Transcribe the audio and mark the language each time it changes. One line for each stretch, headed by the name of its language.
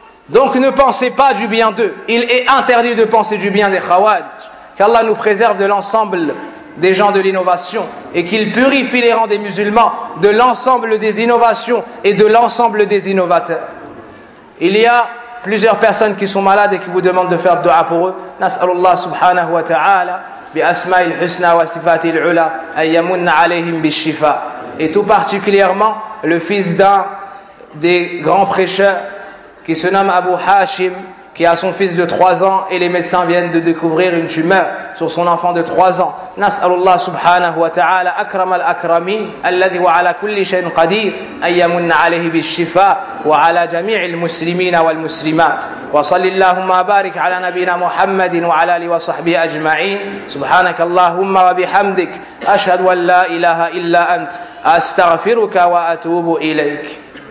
French: Donc ne pensez pas du bien d'eux. Il est interdit de penser du bien des Khawarij. Qu'Allah nous préserve de l'ensemble des gens de l'innovation et qu'il purifie les rangs des musulmans de l'ensemble des innovations et de l'ensemble des innovateurs. Il y a plusieurs personnes qui sont malades et qui vous demandent de faire dua pour eux.
Arabic: Nas'alullah subhanahu wa ta'ala بأسماء الحسنى وصفات العلى أن يمن عليهم بالشفاء.
French: Et tout particulièrement le fils d'un des grands prêcheurs qui se nomme Abu Hashim, qui a son fils de 3 ans et les médecins viennent de découvrir une tumeur sur son enfant de 3 ans.
Arabic: نسأل الله سبحانه وتعالى أكرم الأكرمين الذي وعلى كل شيء قدير أن يمن عليه بالشفاء وعلى جميع المسلمين والمسلمات وصل اللهم بارك على نبينا محمد وعلى آله وصحبه أجمعين سبحانك اللهم وبحمدك أشهد أن لا إله إلا أنت أستغفرك وأتوب إليك.